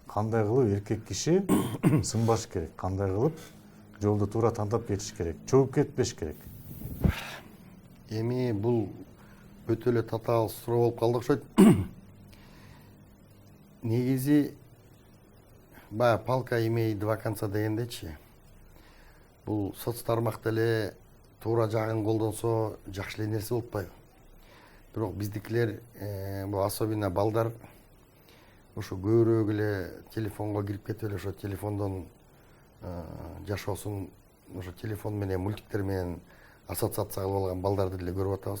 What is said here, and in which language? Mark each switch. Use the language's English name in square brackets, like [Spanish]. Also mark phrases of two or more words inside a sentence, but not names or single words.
[Kyrgyz] Кандай кылып эркек киши сынбаш керек? Кандай кылып жолду туура тандап кетиш керек? Чөгүп кетпеш керек? Эми бул өтө эле татаал суроо болуп калды окшойт. Негизи баягы [Russian] палка имеет два конца [Kyrgyz] дегендечи. Бул соц тармак деле туура жагын колдонсо жакшы эле нерсе болуп атпайбы? Бирок биздикилер, бул особенно балдар ошо көбүрөөк эле телефонго кирип кетип эле ошо телефондон жашоосун ошо телефон менен, мультиктер менен ассоциация кылып алган балдарды деле көрүп атабыз.